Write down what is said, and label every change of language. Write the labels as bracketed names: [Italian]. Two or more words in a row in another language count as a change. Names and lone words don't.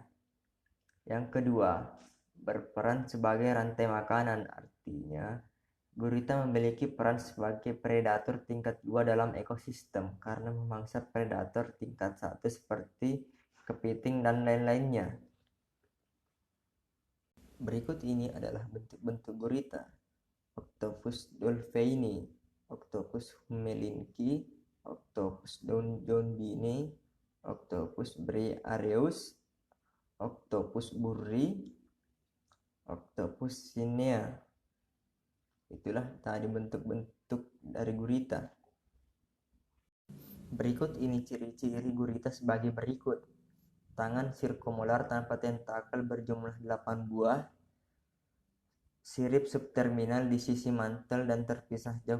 [Indonesian] Yang kedua, berperan sebagai rantai makanan, artinya gurita memiliki peran sebagai predator tingkat 2 dalam ekosistem karena memangsa predator tingkat 1 seperti kepiting dan lain-lainnya. Berikut ini adalah bentuk-bentuk gurita. Octopus dolphyini, Octopus humelinki, Octopus johnbini, Octopus briareus, Octopus burri, Octopus sinea. Itulah tadi bentuk-bentuk dari gurita. Berikut ini ciri-ciri gurita sebagai berikut. Tangan sirkumolar tanpa tentakel berjumlah 8 buah. Sirip subterminal di sisi mantel dan terpisah jauh.